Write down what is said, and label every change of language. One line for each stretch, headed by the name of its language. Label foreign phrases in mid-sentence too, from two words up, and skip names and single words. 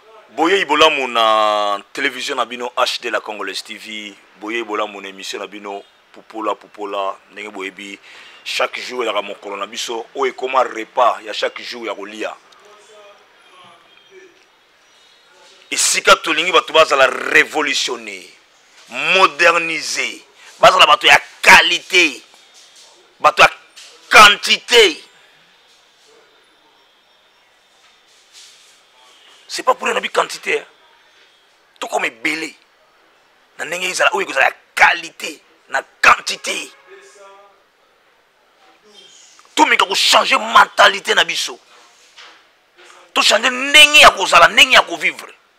Lingala: Boyei bolamu na télévision na bino H D la Congolaise T V, boyei bolamu na émission na bino Pupola Pupola, ndenge boyebi
French: chaque jour
Lingala: elaka mokolo na biso oyo ekoma repas ya
French: chaque jour
Lingala: ya kolia. Esika tolingi bato bazala révolutionné, modernisé, bazala bato ya qualité, bato ya quantité.
French: C'est pas pour rien, na bi quantité, hein. Tout comme ebele.
Lingala: Na ndenge ezala, oyo ekozala ya qualité, na quantité. Tout meka ko
French: changer mentalité
Lingala: na biso. To changer ndenge ya kozala, ndenge ya kovivre.